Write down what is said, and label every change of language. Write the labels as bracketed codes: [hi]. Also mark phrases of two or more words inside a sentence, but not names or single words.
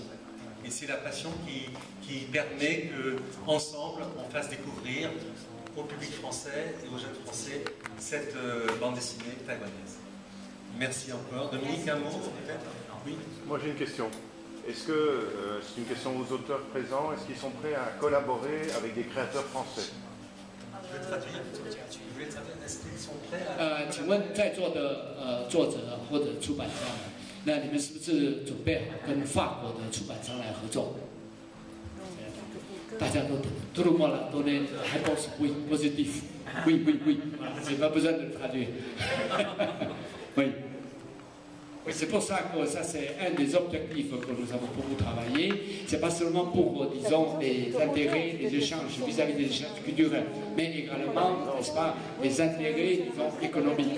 [fr] Et c'est la passion qui permet qu'ensemble on fasse découvrir au public français et aux jeunes français cette bande dessinée taïwanaise. Merci encore. Dominique, un mot peut-être? Oui. Moi j'ai une question. Est-ce que, c'est une question aux auteurs présents, est-ce qu'ils sont prêts à collaborer avec des créateurs français? [zh] 请问在座的作者或者出版商们，那你们是不是准备好跟法国的出版商来合作？大家都 [fr] tout le monde a donné réponse oui positif oui oui oui j'ai pas besoin de traduire oui. Oui, c'est pour ça que ça c'est un des objectifs que nous avons beaucoup travaillé. C'est pas seulement pour, disons, les intérêts, les échanges vis-à-vis des échanges culturels, mais également, n'est-ce pas, les intérêts, disons, économiques.